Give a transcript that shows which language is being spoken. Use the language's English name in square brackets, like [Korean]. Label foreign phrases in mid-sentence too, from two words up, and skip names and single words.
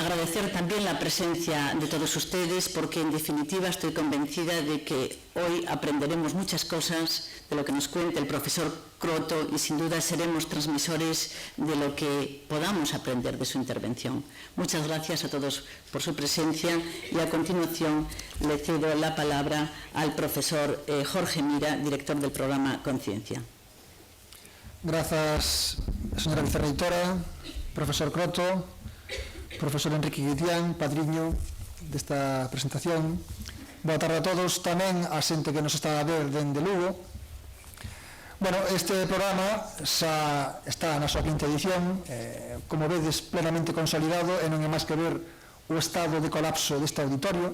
[Spanish] Agradecer también la presencia de todos ustedes porque, en definitiva, estoy convencida de que hoy aprenderemos muchas cosas de lo que nos cuenta el profesor Croto y, sin duda, seremos transmisores de lo que podamos aprender de su intervención. Muchas gracias a todos por su presencia y, a continuación, le cedo la palabra al profesor Jorge Mira, director del programa Conciencia. Gracias, señora [Galician] vicerreitora, profesor Croto, profesor Enrique Guitián, padriño desta presentación. Boa tarde a todos, tamén a xente que nos está a ver dende Lugo. Bueno, este programa xa está na súa quinta edición, como vedes, plenamente consolidado, e non é máis que ver o estado de colapso deste auditorio.